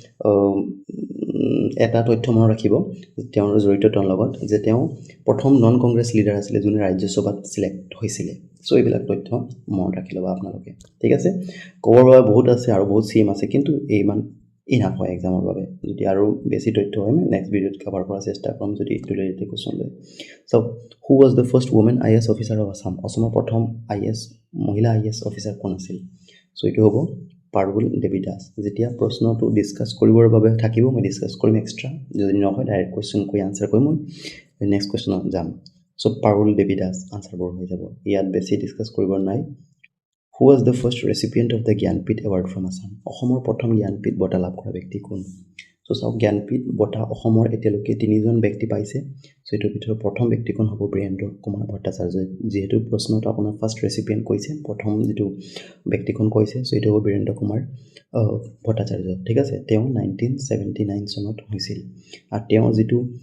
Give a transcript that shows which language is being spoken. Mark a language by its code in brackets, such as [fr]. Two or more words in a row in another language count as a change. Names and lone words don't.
[as] এটা তথ্য মনত ৰাখিব তেওঁৰ জড়িত তেওঁৰ লগত যে তেওঁ প্ৰথম [en] non Congress leader [as] আছিল যোনে ৰাজ্যসভাত সিলেক্ট হৈছিল সো এইবিলাক তথ্য মনত ৰাখি লবা আপোনালোকে ঠিক আছে ক'বৰ বাবে বহুত আছে আৰু বহুত CM আছে কিন্তু এইমান ইনাফ হয় এক্সামৰ বাবে যদি আৰু বেছি তথ্য হয় মই [en] next video [as] কভাৰ কৰাৰ চেষ্টা কৰিম যদি [en] related question [as] লয় সো [en] who was the first woman IAS officer of Assam [as] অসমৰ প্ৰথম IAS মহিলা [en] IAS officer [as] কোন আছিল সো এইটো হ'ব পাৰুল দেৱী দাস যেতিয়া প্ৰশ্নটো ডিসকাস কৰিবৰ বাবে থাকিব মই ডিসকাস কৰিম এক্সট্ৰা যদি নহয় [en] direct question [as] কৈ আনসাৰ কৰিম মই [en] next question [as] যাম সো পাৰুল দেৱী দাস আনসাৰ বৰ হৈ যাব ইয়াত বেছি ডিসকাস কৰিবৰ নাই [en] who was the first recipient of the Jnanpith award from Assam [as] অসমৰ প্ৰথম জ্ঞানপীঠ বঁটা লাভ কৰা ব্যক্তি কোন সো চাওক জ্ঞানপীঠ বঁটা অসমৰ এতিয়ালৈকে 3জন ব্যক্তি পাইছে সো এইটোৰ ভিতৰত প্ৰথম ব্যক্তিখন হ'ব বীৰেন্দ্ৰ কুমাৰ ভট্টাচাৰ্য যেহেতু প্ৰশ্নটো আপোনাৰ [en] first recipient [as] কৈছে প্ৰথম যেটো ব্যক্তিখন কৈছে সো এইটো হ'ব বীৰেন্দ্ৰ কুমাৰ ভট্টাচাৰ্য ঠিক আছে তেওঁ 1979 চনত হৈছিল আৰু তেওঁৰ যেটো